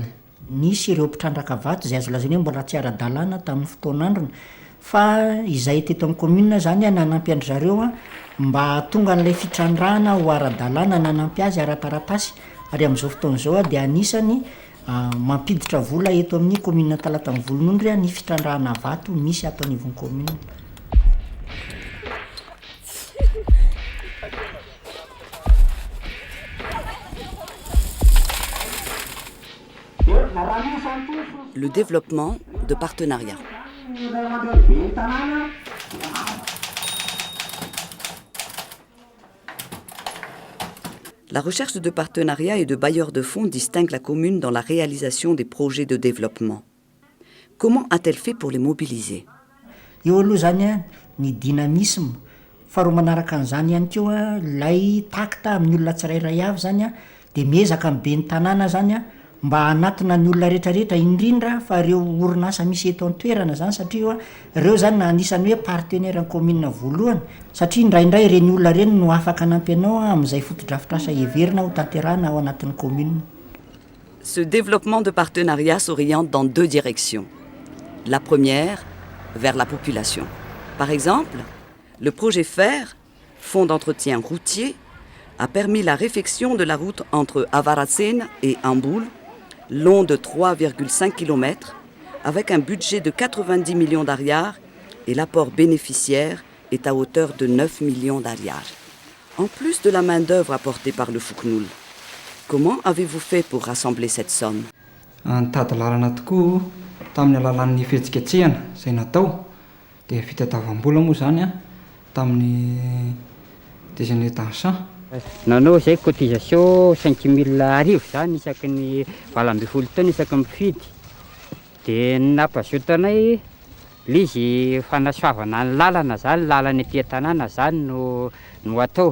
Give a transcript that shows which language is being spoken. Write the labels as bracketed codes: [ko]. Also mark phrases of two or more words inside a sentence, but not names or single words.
[mg] Nisy ireo mpitrandraka vato izay azo lazaina hoe mbola tsy ara-dalàna tamin'ny fotoan'androny fa izay teto amin'ny commune zany nanampy andry zareo mba tonga n'ilay fitrandrahana ho ara-dalàna nanampy azy ara-taratasy ary amin'izao fotoan'izao dia anisany mampiditra vola eto amin'ny commune Talatany Volonondry ny fitrandrahana vato misy ato anivon'ny commune. [fr] Le développement de partenariats. La recherche de partenariats et de bailleurs de fonds distingue la commune dans la réalisation des projets de développement. Comment a-t-elle fait pour les mobiliser? [mg] Eo aloha zany ny dynamisme faharoa manaraka an'izany ihany koa lay takta amin'ny olona tsirairay avy zany dia miezaka amin'ny be ny tanàna zany mba hanatona ny olona rehetrarehetra indrindra fa ireo orinasa misy eto an-toerana zany satria ireo zany anisany hoe partenaire ny commune voalohany satria indraindray ireny olona ireny no afaka anampy anao amin'izay fotodrafitrasa heverina ho tanterahana ao anatin'ny commune. [fr] Ce développement de partenariat s'oriente dans 2 directions. La première, vers la population. Par exemple, le projet FER, Fonds d'entretien routier, a permis la réfection de la route entre Avaratsen et Amboul, long de 3,5 km, avec un budget de 90 millions d'ariars et l'apport bénéficiaire est à hauteur de 9 millions d'ariars. En plus de la main-d'œuvre apportée par le FOCNUL, comment avez-vous fait pour rassembler cette somme? [mg] Nitady lalana tokoa tamin'ny alalan'ny fihetsiketsehana izay natao dia fitadiavam-bola moa zany tamin'ny [fr] déjeuner dansant. [mg] Nanao zay cotisation 5 000 arivo zany isaky ny 20 taona isaky mifidy dia nampazotanay lizy fanasoavana ny lalana zany lalana etỳ tanàna zany no atao.